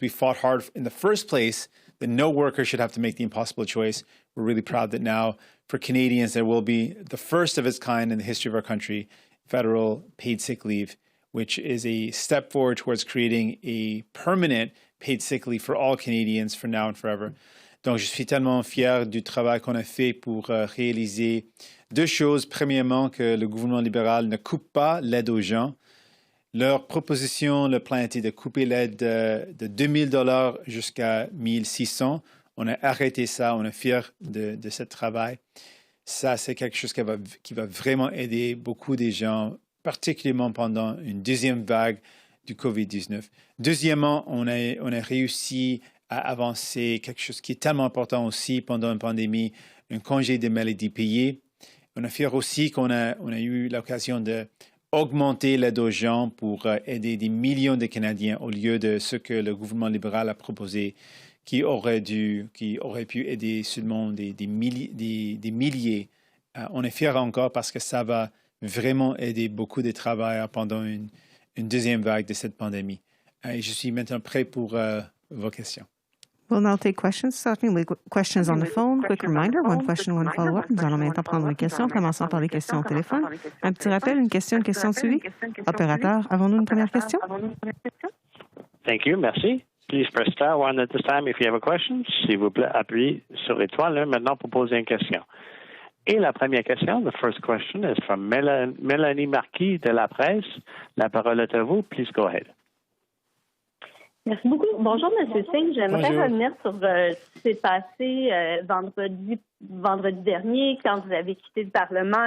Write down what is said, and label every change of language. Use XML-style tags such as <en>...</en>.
<en>We fought hard in the first place that no worker should have to make the impossible choice. We're really proud that now for Canadians, there will be the first of its kind in the history of our country, federal paid sick leave, which is a step forward towards creating a permanent paid sick leave for all Canadians for now and forever.</en> <fr>Donc, je suis tellement fier du travail qu'on a fait pour réaliser deux choses. Premièrement, que le gouvernement libéral ne coupe pas l'aide aux gens. Leur proposition, le plan était de couper l'aide de $2,000 jusqu'à $1,600. On a arrêté ça, on est fiers de ce travail. Ça, c'est quelque chose qui va vraiment aider beaucoup de gens, particulièrement pendant une deuxième vague du COVID-19. Deuxièmement, on a réussi à avancer quelque chose qui est tellement important aussi pendant une pandémie, un congé de maladie payé. On est fiers aussi qu'on a eu l'occasion d'augmenter l'aide aux gens pour aider des millions de Canadiens au lieu de ce que le gouvernement libéral a proposé, qui aurait pu aider seulement des milliers. On est fiers encore parce que ça va vraiment aider beaucoup de travailleurs pendant une deuxième vague de cette pandémie. Et je suis maintenant prêt pour vos questions.</fr> <en>We'll now take questions, starting with questions on the phone. Quick reminder, one question, one follow-up.</en> <fr>Nous allons maintenant prendre les questions, commençant par les questions au téléphone. Un petit rappel, une question suivie. Opérateur, avons-nous une première question?</fr> <en>Thank you,</en> <fr>merci.</fr> <en>Please press star one at this time if you have a question.</en> <fr>S'il vous plaît, appuyez sur l'étoile maintenant pour poser une question. Et la première question,</fr> <en>the first question is from</en> <fr>Mélanie Marquis de La Presse. La parole est à vous.</fr> <en>Please go ahead.</en> <fr>Merci beaucoup. Bonjour, M. Singh. J'aimerais revenir sur ce qui s'est passé vendredi dernier, quand vous avez quitté le Parlement.</fr>